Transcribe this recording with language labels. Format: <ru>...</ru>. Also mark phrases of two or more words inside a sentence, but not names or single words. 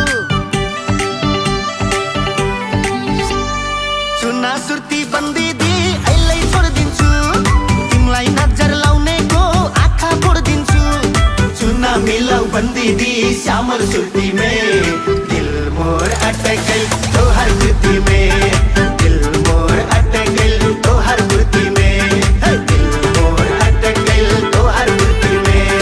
<ne>चुना सुर्ती बन्दी दी अहिले छोडिदिन्छु। तिमीलाई नजर लाउनेको आँखा फोडिदिन्छु।</ne> <bho>चुना मिलाऊ बन्दी दी श्यामल सुर्ती में, दिल मोर अटके तो हर कृति में। दिल मोर अटके तो हर कृति में। दिल मोर अटके तो हर कृति में।</bho>